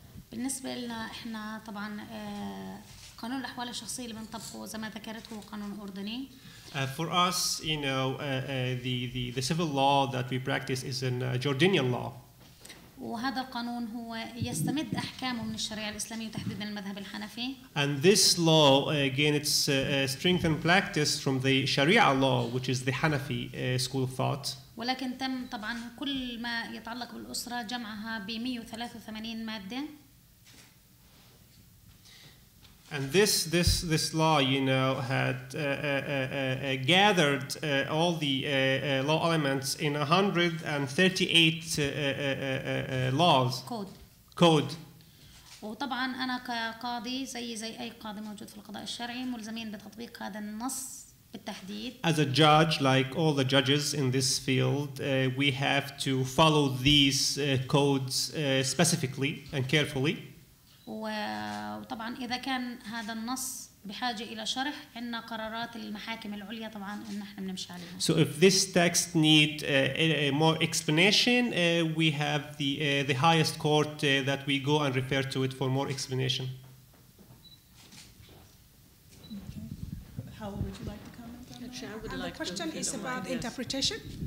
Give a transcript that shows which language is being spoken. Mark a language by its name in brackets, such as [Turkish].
[Arabic] بالنسبة لنا احنا طبعا قانون الأحوال الشخصية اللي بنطبقه زي ما ذكرت هو قانون أردني. [English] For us, you know, the civil law that we practice is a Jordanian law. [Arabic] وهذا القانون هو يستمد أحكامه من الشريعة الإسلامية وتحديدا المذهب الحنفي. [English] And this law, again, it's strength and practice from the Sharia law, which is the Hanafi school of thought. [Arabic] ولكن تم طبعا كل ما يتعلق بالأسرة جمعها ب 183 مادة. [English] And this law, you know, had gathered all the law elements in 138 laws. Code. [Arabic] وطبعا أنا كقاضي زي أي قاضي موجود في القضاء الشرعي ملزمين بتطبيق هذا النص بالتحديد. [English] As a judge, like all the judges in this field, we have to follow these codes specifically and carefully. [Arabic] وطبعا إذا كان هذا النص بحاجة إلى شرح عندنا قرارات المحاكم العليا طبعا إن إحنا بنمشي عليها. [English] So if this text need more explanation, we have the highest court that we go and refer to it for more explanation. How would you like to comment on that? And the question is about interpretation.